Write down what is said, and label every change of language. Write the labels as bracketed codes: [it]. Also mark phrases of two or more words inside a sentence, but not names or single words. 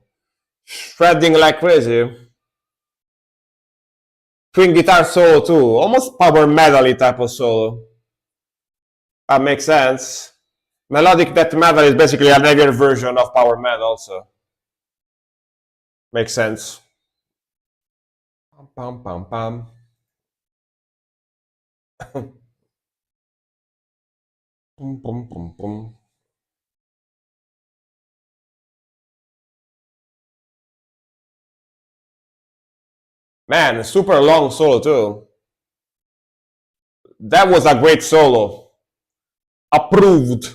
[en] Shredding like crazy. Twin guitar solo too. Almost power metal-y type of solo. That makes sense. Melodic death metal is basically a heavier version of power metal, so makes sense. Pam pam pam. Pum pum pum pum. Man, super long solo too. That was a great solo. Approved.